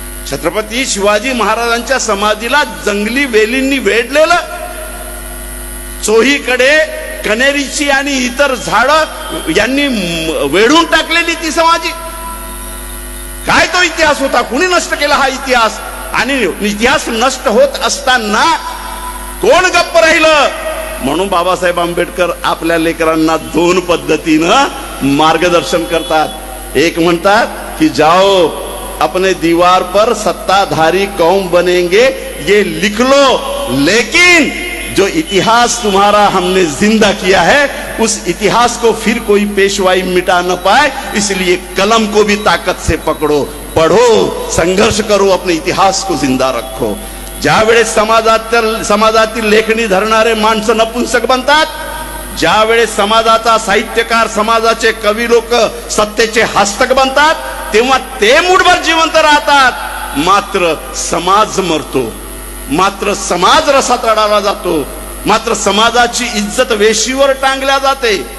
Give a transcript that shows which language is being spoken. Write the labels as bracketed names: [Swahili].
[Marathi] छत्रपती शिवाजी महाराजांच्या समाधीला जंगली वेलींनी वेढलेलं, चोहीकडे कनेरीची आणि इतर झाडं यांनी वेढून टाकलेली ती समाधी. काय तो इतिहास होता, कुणी नष्ट केला हा इतिहास? आणि इतिहास नष्ट होत असताना कोण गप्प राहिलं? म्हणून बाबासाहेब आंबेडकर आपल्या लेकरांना दोन पद्धतीनं मार्गदर्शन करतात. [Hindi] एक म्हणतात की जाओ अपने दीवार पर सत्ताधारी कौम बनेंगे ये लिख लो, लेकिन जो इतिहास तुम्हारा हमने जिंदा किया है उस इतिहास को फिर कोई पेशवाई मिटा न पाए, इसलिए कलम को भी ताकत से पकड़ो, पढ़ो, संघर्ष करो, अपने इतिहास को जिंदा रखो. [Marathi] ज्यावेळेस समाजातील लेखणी धरणारे माणसं नपुंसक बनतात, ज्यावेळेस समाजाचा साहित्यकार, समाजाचे कवी लोक सत्तेचे हस्तक बनतात, तेव्हा ते मुठभर जिवंत राहतात. मात्र समाज मरतो, मात्र समाज रसात रडाला जातो, मात्र समाजाची इज्जत वेशीवर टांगल्या जाते.